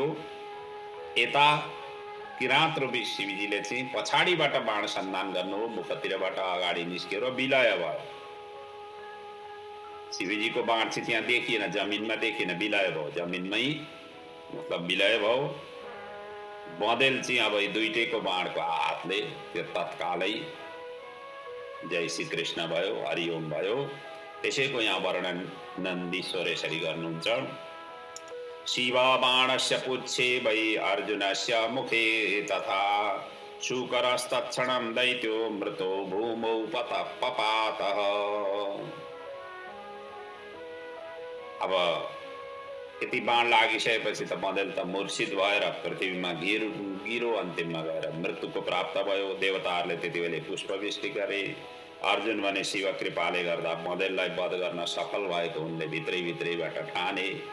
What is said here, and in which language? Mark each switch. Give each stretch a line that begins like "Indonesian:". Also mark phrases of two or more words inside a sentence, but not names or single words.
Nepali: यता किराँत रूपी शिवजीले चाहिँ पछाडिबाट बाण सन्धान गर्नु, मुखतिरबाट अगाडि निस्कियो र विलय भयो। शिवजीको बाण चाहिँ त्यहाँ देखिएन, जमिनमा देखिएन, विलय भयो, जमिनमै मतलब विलय भयो। बँदेल चाहिँ अब दुईटैको बाणको हातले त्यो तत्कालै जय श्री कृष्ण भयो, हरिओम भयो। त्यसैको यहाँ वर्णन नन्दीश्वर यसरी गर्नुहुन्छ।
Sanskrit: शिव बाणस्य पुच्छे वै अर्जुनस्य मुखे तथा शूकरस्तत्क्षणं दैत्यो मृतो भूमौ पपातः।
Nepali: अब यति बाण लागिसकेपछि त बँदेल त मूर्छित भएर पृथ्वीमा गिरो अन्तिममा गएर मृत्युको प्राप्त भयो। देवताहरूले त्यति बेला पुष्पवृष्टि गरे। अर्जुन भने शिव कृपाले गर्दा बँदेललाई वध गर्न सफल भएको उनले भित्रैबाट ठाने।